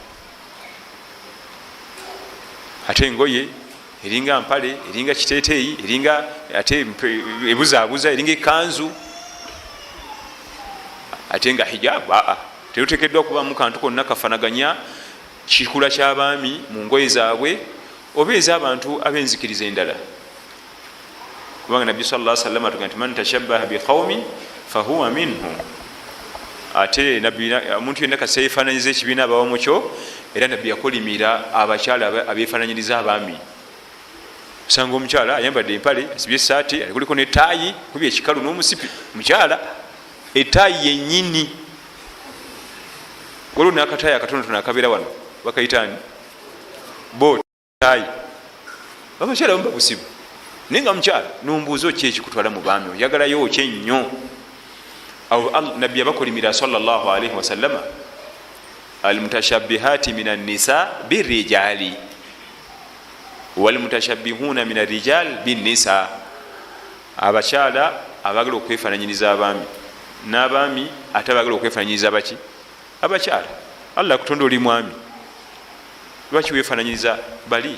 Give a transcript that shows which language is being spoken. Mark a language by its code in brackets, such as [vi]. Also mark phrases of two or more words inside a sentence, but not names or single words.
[lg] Ate engoye eringa mpale, eringa kiteeteeyi, eringa ate ebuzaabuza, eringa ekanzu, ate nga hijabu terutekeddwa kubamu kantu konna kafanaganya kikula ky'abaami mu ngoye zaabwe oba ez'abantu ab'enzikiriza endala. Kubanga Nabbi [ar] صلى الله عليه وسلم [lg] atugamba nti [ar] من تشبه بقوم فهو منهم. [lg] Ate omuntu yenna kasita yeefaananyiza ekibiina abawa mu kyo, era Nabbi yakolimira abakyala abeefaananyiriza abaami. Osanga omukyala ayambadde empale, asibye essaati, alikuliko n'ettaayi, kubye ekikalu n'omusipi. Mukyala ettaayi yennyini, waliwo n'akataayi akatonotono akabeera wano bakayitaani bootaayi, abakyala bamu babusibu. Naye nga mukyala nombuuza ki ekikutwala mu baami, oyagalayo ki ennyo? Awo Nabbi yabakolimira [ar] صلى الله عليه وسلم المتشبهات من النساء بالرجال والمتشبهين من الرجال بالنساء, [lg] abakyala abagala okwefananyiriza abaami n'abaami ate abagala okwefananyiriza baki abakyala. Allah kutonda oli mwami, lwaki wefananyiriza bali?